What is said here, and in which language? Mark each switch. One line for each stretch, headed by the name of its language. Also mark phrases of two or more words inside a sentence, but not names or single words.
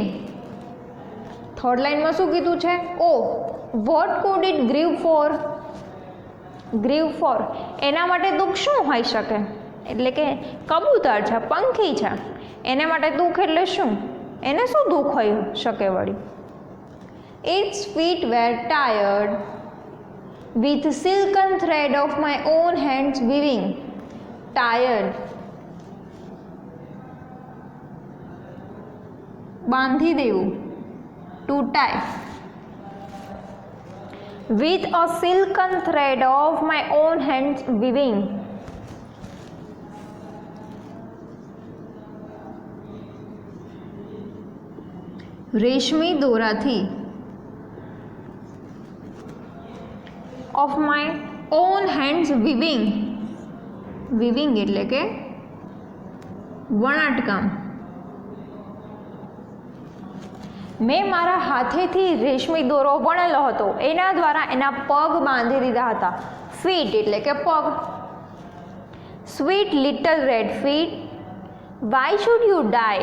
English: third lineમાં
Gujarati: શું કીધું છે?
English: O what could it grieve for? grieve for
Gujarati: એના માટે દુઃખ શું હોઈ શકે? એટલે કે કબૂતર છે, પંખી છે, એને માટે દુઃખ એટલે શું? એને શું દુઃખ હોઈ શકે વળી?
English: its feet were tired with silken thread of my own hands weaving.
Gujarati: Tired બાંધી દેવું,
English: to tie. With a silken thread of my own hands weaving.
Gujarati: રેશમી દોરાથી
English: of my own hands weaving.
Gujarati: weaving એટલે કે વણાટકામ. મેં મારા હાથેથી રેશમી દોરો વણેલો હતો, એના દ્વારા એના પગ બાંધી દીધા હતા. ફીટ એટલે કે પગ.
English: sweet little red feet why should you die?